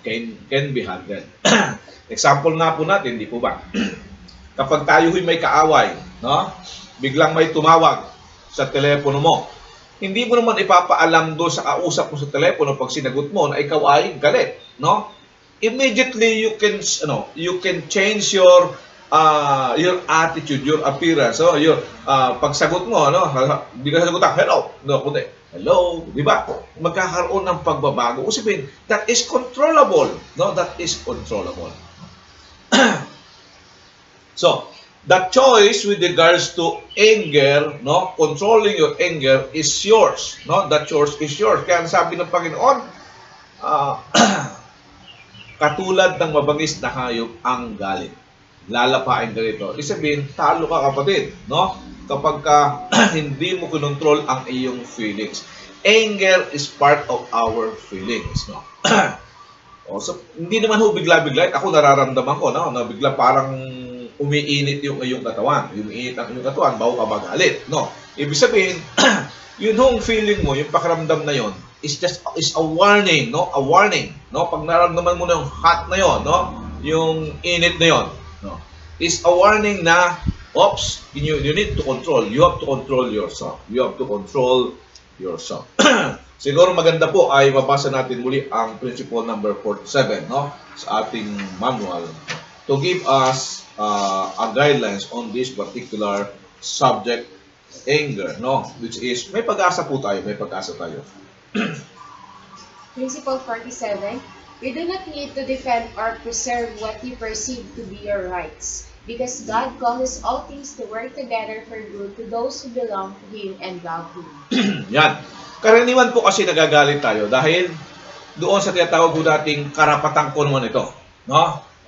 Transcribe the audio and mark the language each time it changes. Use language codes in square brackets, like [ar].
[en] Can be handled. [tl] Example nga po natin, di po ba? Kapag tayo'y may kaaway, no? Biglang may tumawag sa telepono mo. Hindi mo naman ipapaalam do sa kausap mo sa telepono pag sinagot mo na ikaw ay galit, no? [en] Immediately you can change your attitude, your appearance, so your [tl] pagsagot mo, [en] no? [tl] Hindi ka sagutan, hello, no, kundi hello, di ba? Magkakaroon ng pagbabago. [en] Usapin, that is controllable, no? That is controllable. So, the choice with regards to anger, no, controlling your anger is yours, no? That choice is yours. [tl] Kaya sabi ng Panginoon, katulad ng mabangis na hayop ang galit. Lalapain ka rito. Isabihin, talo ka kapatid, no? Kapag hindi mo kinontrol ang iyong feelings. [en] Anger is part of our feelings, no? [tl] So, hindi naman ho bigla-bigla. Ako nararamdaman ko, no? Na bigla parang umiinit yung iyong katawan. Umiinit ang iyong katawan, bago ka magalit, no? Ibig sabihin, yun hong feeling mo, yung pakiramdam na yon, [en] is a warning, [tl] no? [en] A warning, [tl] no? Pag nararamdaman mo na yung hot na yon, no? Yung init na yon, no? [en] Is a warning na, oops, you need to control. You have to control yourself. You have to control yourself. [tl] Siguro maganda po ay mabasa natin muli ang principle number 47, no? Sa ating [en] manual to give us a guidelines on this particular subject, anger, no? [tl] Which is, may pag-asa po tayo, may pag-asa tayo. [en] Principle 47, we do not need to defend or preserve what you perceive to be your rights, because God causes all things to work together for good to those who belong to Him and love Him. [tl] Yan. Karaniwan po kasi nagagalit tayo dahil doon sa tinatawag po nating karapatan ko naman ito, no?